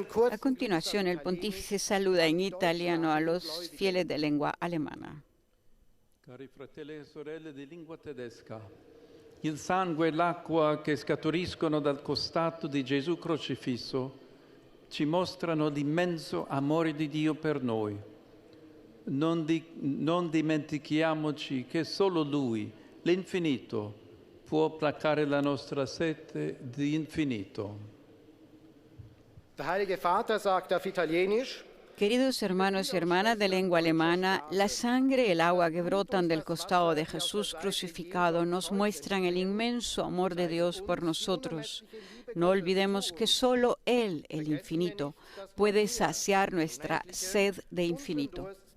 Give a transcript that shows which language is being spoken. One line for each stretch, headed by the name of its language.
Spanish: A continuación, el pontífice saluda en italiano a los fieles de lengua alemana.
Italian: Cari fratelli e sorelle di lingua tedesca, il sangue e l'acqua che scaturiscono dal costato di Gesù crocifisso ci mostrano l'immenso amore di Dio per noi. Non dimentichiamoci che solo Lui, l'infinito, può placare la nostra sete di infinito.
German: Der Heilige Vater sagt auf Italienisch:
Spanish: Queridos hermanos y hermanas de lengua alemana, la sangre y el agua que brotan del costado de Jesús crucificado nos muestran el inmenso amor de Dios por nosotros. No olvidemos que solo Él, el infinito, puede saciar nuestra sed de infinito.